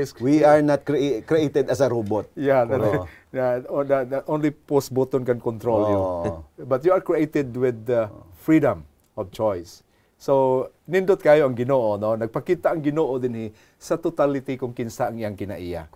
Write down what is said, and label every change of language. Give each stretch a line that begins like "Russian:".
English: We are not created as a robot. Yeah, that only post button can control you. But you are created with the freedom of choice.
Cebuano: So, nindot kayo ang Ginoo, no? Nagpakita ang Ginoo dinhi sa totality kung kinsa ang iyang kinaiya.